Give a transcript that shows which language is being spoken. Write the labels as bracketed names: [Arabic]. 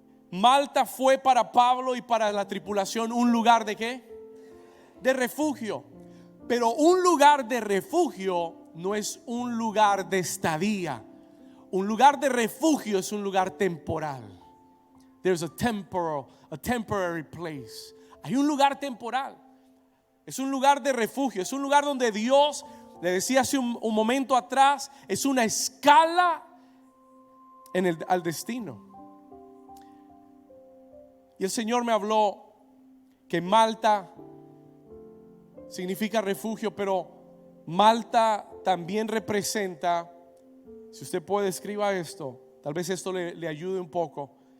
[Spanish] Malta fue para Pablo y para la tripulación un lugar de ¿qué? De refugio. Pero un lugar de refugio no es un lugar de estadía. Un lugar de refugio es un lugar temporal. [English] There's a temporary place. [Spanish] Hay un lugar temporal. Es un lugar de refugio. Es un lugar donde Dios, le decía hace un momento atrás, es una escala al destino. Y el Señor me habló que Malta significa refugio, pero Malta también representa, si usted puede, escriba esto, tal vez esto le ayude un poco.